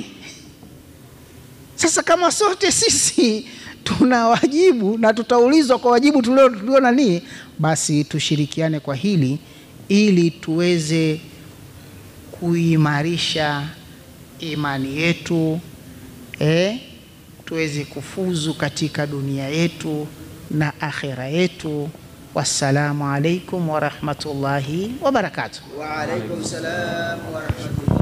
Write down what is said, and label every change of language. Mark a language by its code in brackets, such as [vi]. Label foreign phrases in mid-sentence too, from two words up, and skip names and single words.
[sw] Sasa kama sote sisi tuna wajibu na tutaulizwa kwa wajibu tulio nani, basi tushirikiane kwa hili ili tuweze kuimarisha imani yetu, tuweze kufuzu katika dunia yetu na akhira yetu. [ar] والسلام عليكم ورحمة الله وبركاته. وعليكم السلام ورحمة الله